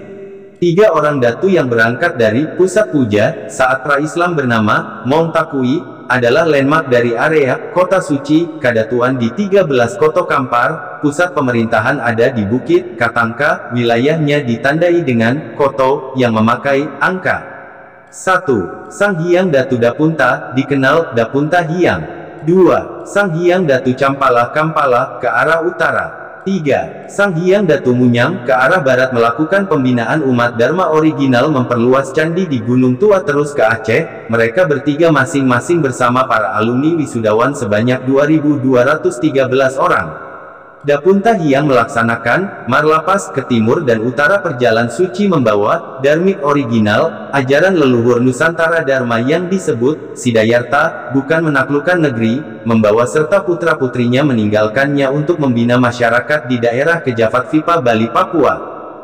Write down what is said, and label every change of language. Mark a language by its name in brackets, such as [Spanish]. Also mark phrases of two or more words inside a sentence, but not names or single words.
[Indonesian] 3 orang datu yang berangkat dari pusat puja saat pra-Islam bernama Montakui adalah landmark dari area kota suci Kadatuan di 13 Koto Kampar. Pusat pemerintahan ada di Bukit Katangka, wilayahnya ditandai dengan Koto yang memakai angka 1. Sang Hyang Datu Dapunta, dikenal Dapunta Hyang. 2. Sang Hyang Datu Campala Kampala, ke arah utara. 3. Sang Hyang Datu Munyang, ke arah barat melakukan pembinaan umat Dharma original memperluas candi di Gunung Tua terus ke Aceh. Mereka bertiga masing-masing bersama para alumni wisudawan sebanyak 2.213 orang. Dapunta Hyang melaksanakan Marlapas ke timur dan utara perjalanan suci membawa Dharmic original, ajaran leluhur Nusantara Dharma yang disebut Siddhartha, bukan menaklukkan negeri, membawa serta putra-putrinya meninggalkannya untuk membina masyarakat di daerah Kejafatvipa Bali Papua.